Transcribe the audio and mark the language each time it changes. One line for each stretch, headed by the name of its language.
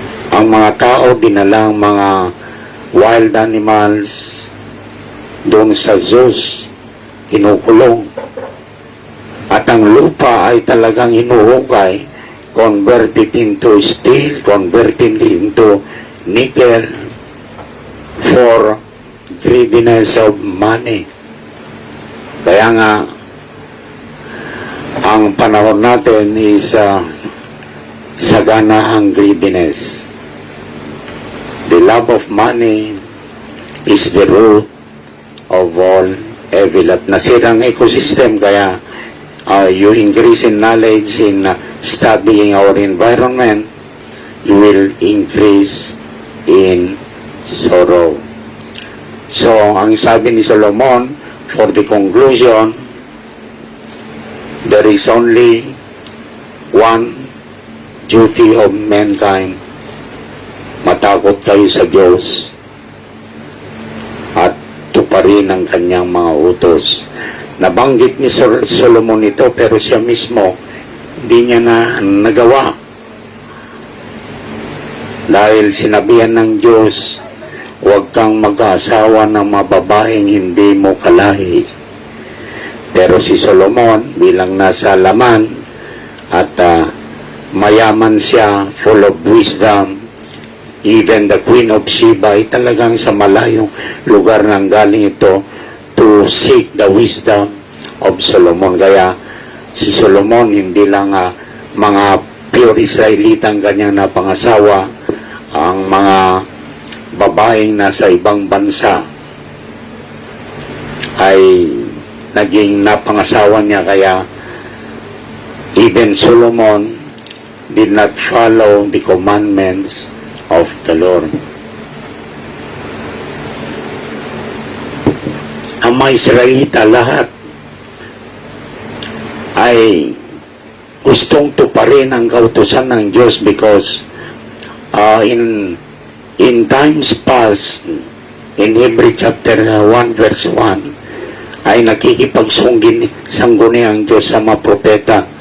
Filipino: Ang mga tao dinalang mga
English: wild animals
Filipino: doon sa zoos, kinukulong. At ang lupa ay talagang hinuhukay,
English: converted into steel, converted into nickel for greediness of money.
Filipino: Kaya nga, ang panahon natin is sagana ang greediness.
English: The love of money is the root of all evil.
Filipino: At nasirang ecosystem, kaya
English: you increase in knowledge in studying our environment, you will increase in sorrow.
Filipino: So, ang sabi ni Solomon,
English: for the conclusion, there is only one duty of mankind.
Filipino: Matakot kayo sa Diyos at tuparin ang kanyang mga utos. Nabanggit ni Solomon ito, pero siya mismo hindi niya na nagawa. Dahil sinabihan ng Diyos, huwag kang mag-aasawa ng mga babaeng hindi mo kalahi. Pero si Solomon, bilang nasa laman at mayaman siya,
English: full of wisdom, even the Queen of Sheba
Filipino: ay talagang sa malayong lugar nang galing ito
English: to seek the wisdom of Solomon.
Filipino: Kaya si Solomon hindi lang mga pure Israelita ang kanyang napangasawa, ang mga babaeng nasa ibang bansa ay naging napangasawa niya.
English: Kaya even Solomon did not follow the commandments of the Lord.
Filipino: Ang mga Israelita lahat ay gustong tuparin ang kautusan ng Diyos
English: because in times past,
Filipino: in Hebrew chapter 1 verse 1, ay nakikipagsangguni ang Diyos sa mga propeta.